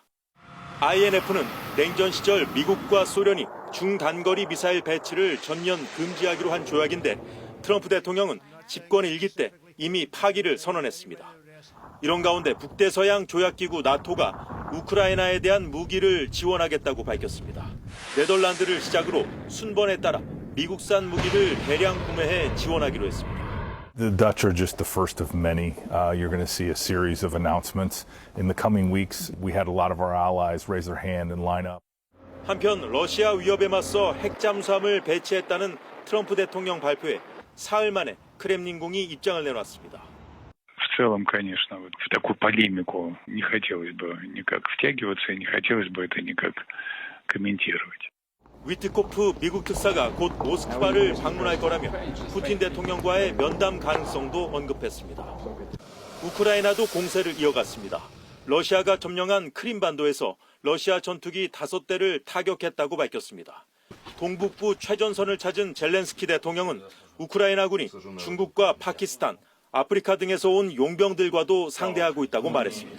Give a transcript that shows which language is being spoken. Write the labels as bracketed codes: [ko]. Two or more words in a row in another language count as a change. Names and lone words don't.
[ko] INF는 냉전 시절 미국과 소련이 중단거리 미사일 배치를 전면 금지하기로 한 조약인데 트럼프 대통령은 집권 1기 때 이미 파기를 선언했습니다. 이런 가운데 북대서양 조약기구 나토가 우크라이나에 대한 무기를 지원하겠다고 밝혔습니다. 네덜란드를 시작으로 순번에 따라 미국산 무기를 대량 구매해 지원하기로 했습니다. [en] The Dutch are just the first of many. You're going to see a series of announcements in the coming weeks. We had a lot of our allies raise their hand and line up. [ko] 한편 러시아 위협에 맞서 핵잠수함을 배치했다는 트럼프 대통령 발표에 사흘 만에 크렘린궁이 입장을 내놨습니다. [ru] В целом, конечно, вот в такую полемику не хотелось бы никак втягиваться, и не хотелось бы это никак комментировать. [ko] 위트코프 미국 특사가 곧 모스크바를 방문할 거라며 푸틴 대통령과의 면담 가능성도 언급했습니다. 우크라이나도 공세를 이어갔습니다. 러시아가 점령한 크림반도에서 러시아 전투기 5대를 타격했다고 밝혔습니다. 동북부 최전선을 찾은 젤렌스키 대통령은 우크라이나군이 중국과 파키스탄, 아프리카 등에서 온 용병들과도 상대하고 있다고 말했습니다.